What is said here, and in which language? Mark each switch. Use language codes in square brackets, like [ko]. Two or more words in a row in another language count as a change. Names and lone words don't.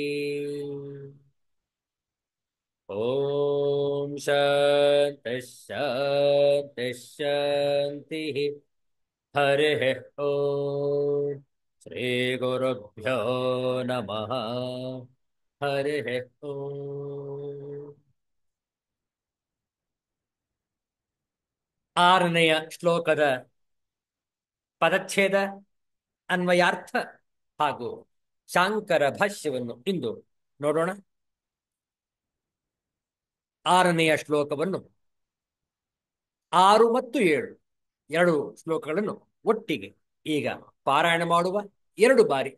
[sa] ಓಂ ಶಾಂತಿ ಶಾಂತಿ ಶಾಂತಿ. ಹರಿಃ ಓಂ. ಶ್ರೀ ಗುರುಭ್ಯೋ ನಮಃ. ಹರಿ ಓಂ. [kn] ಆರನೆಯ ಶ್ಲೋಕದ ಪದಚ್ಛೇದ, ಅನ್ವಯಾರ್ಥ ಹಾಗೂ ಶಾಂಕರ ಭಾಷ್ಯವನ್ನು ಇಂದು ನೋಡೋಣ. ಆರನೆಯ ಶ್ಲೋಕವನ್ನು 6 ಮತ್ತು 7 ಎರಡು ಶ್ಲೋಕಗಳನ್ನು ಒಟ್ಟಿಗೆ ಈಗ ಪಾರಾಯಣ ಮಾಡುವ 2 ಬಾರಿ.